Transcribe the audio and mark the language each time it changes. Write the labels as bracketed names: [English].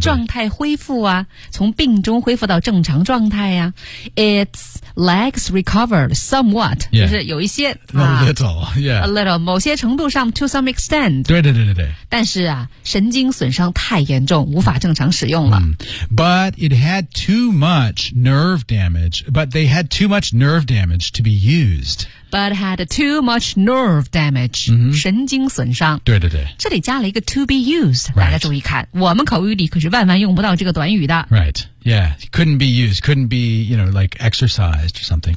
[Chinese] 状态恢复啊从病中恢复到正常状态啊 [English] Its legs recovered somewhat、 yeah. [Chinese] 就是有一些 [English] A little、yeah. A little [Chinese] 某些程度上 [English] to some extent [Chinese] 对对对对对但是啊神经损伤太严重无法正常使用了、 [English] But it had too much nerve damage But they had too much nerve damage to be used. But had too much nerve damage.、 Mm-hmm. [Chinese] 神经损伤。对对对。这里加了一个 [English] to be used.、 Right. [Chinese] 大家注意看。我们口语里可是万万用不到这个短语的。 [English] Right. Yeah. Couldn't be used. Couldn't be, you know, like exercised or something.